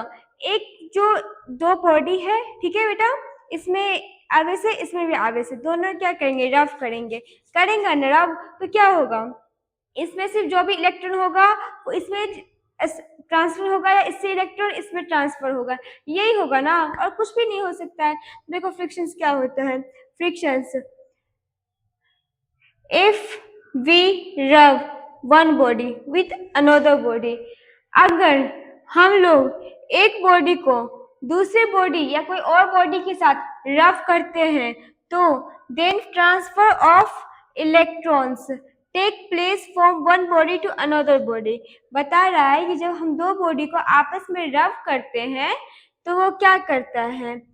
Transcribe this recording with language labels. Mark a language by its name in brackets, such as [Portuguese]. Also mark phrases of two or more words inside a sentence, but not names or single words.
[Hindi] एक जो दो बॉडी है, ठीक है बेटा, इसमें आवेश है, इसमें भी आवेश है, दोनों क्या करेंगे? रब करेंगे ना रब, तो क्या होगा? इसमें सिर्फ जो भी इलेक्ट्रॉन होगा वो इसमें ट्रांसफर होगा, या इससे इलेक्ट्रॉन इसमें ट्रांसफर होगा, यही होगा ना, और कुछ भी नहीं हो सकता है। देखो फ्रिक्शंस क्या होता है? [English] frictions, if we rub one body with another body, [Hindi] अगर हम लोग एक बॉडी को दूसरे बॉडी या कोई और बॉडी के साथ रब करते हैं तो [English] then transfer of electrons take place from one body to another body. [Hindi] बता रहा है कि जब हम दो बॉडी को आपस में रब करते हैं तो वो क्या करता है?